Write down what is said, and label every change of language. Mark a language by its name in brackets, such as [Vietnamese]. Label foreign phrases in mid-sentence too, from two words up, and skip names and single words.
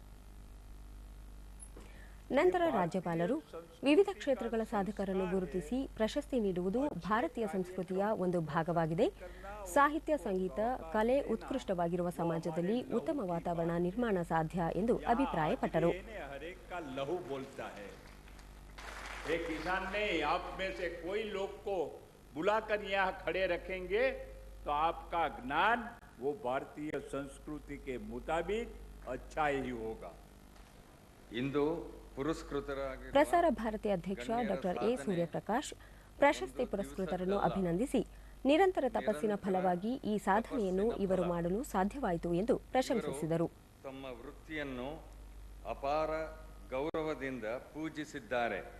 [Kannada] ನಂತರ ರಾಜ್ಯಪಾಲರು ವಿವಿಧ ಕ್ಷೇತ್ರಗಳ ಸಾಧಕರನ್ನು ಗುರುತಿಸಿ ಪ್ರಶಸ್ತಿ ನೀಡುವುದು ಭಾರತೀಯ ಸಂಸ್ಕೃತಿಯ ಒಂದು ಭಾಗವಾಗಿದೆ. ಸಾಹಿತ್ಯ, ಸಂಗೀತ, ಕಲೆ ಉತ್ಕೃಷ್ಟವಾಗಿರುವ ಸಮಾಜದಲ್ಲಿ ಉತ್ತಮ ವಾತಾವರಣ ನಿರ್ಮಾಣ ಸಾಧ್ಯ ಎಂದು ಅಭಿಪ್ರಾಯಪಟ್ಟರು. [Hindi] एक किसान ने आप में से कोई लोग को बुलाकर यहाँ खड़े रखेंगे तो आपका ज्ञान वो भारतीय संस्कृति के मुताबिक अच्छा ही होगा. [Kannada] इंदु ಪುರಸ್ಕೃತರಾಗಿ ಪ್ರಸಾರ ಭಾರತಿ ಅಧ್ಯಕ್ಷ ಡಾ ಎ ಸೂರ್ಯಪ್ರಕಾಶ್ ಪ್ರಶಸ್ತಿ ಪುರಸ್ಕೃತರನ್ನು ಅಭಿನಂದಿಸಿ ನಿರಂತರ ತಪಸ್ಸಿನ ಫಲವಾಗಿ ಈ ಸಾಧನೆಯನ್ನು ಇವರು ಮಾಡಲು ಸಾಧ್ಯವಾಯಿತು ಎಂದು ಪ್ರಶಂಸಿಸಿದರು. ತಮ್ಮ ವೃತ್ತಿಯನ್ನು ಅಪಾರ ಗೌರವದಿಂದ ಪೂಜಿಸಿದ್ದಾರೆ.